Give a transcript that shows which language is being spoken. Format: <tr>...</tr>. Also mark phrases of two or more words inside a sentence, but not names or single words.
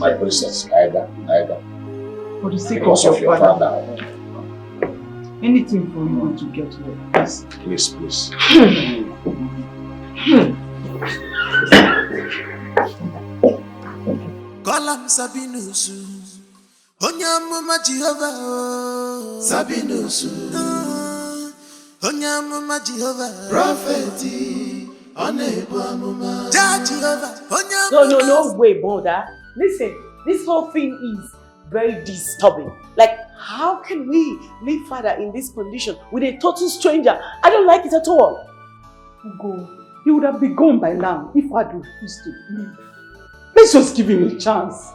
<en>My princess, neither. For the sake Because of your father. Anything for you to get well. Please. Call him SABINUS. Onyamuma Jehovah. SABINUS. Onyamuma Jehovah. Prophet. Onebamuma. Jehovah. Onyamuma. No, wait, brother. Listen, this whole thing is very disturbing. Like, how can we leave father in this condition with a total stranger? I don't like it at all. Go. He would have been gone by now if I had refused to leave. Let's just give him a chance.</en>